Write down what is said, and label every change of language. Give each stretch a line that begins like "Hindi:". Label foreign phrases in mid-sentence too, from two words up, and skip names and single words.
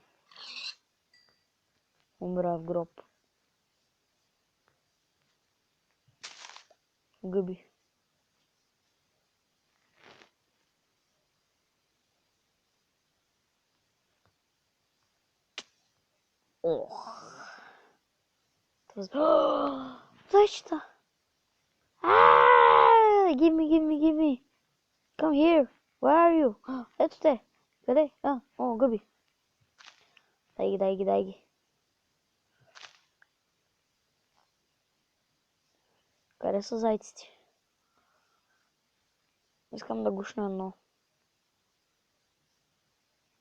Bulgarian: Умра в гроб. Гъби. Зайчета!
English: Give me. Come here. Where are you?
Bulgarian: Ето те. Къде? Гъби. Дай ги. Къде са зайците? Искам да гушна едно.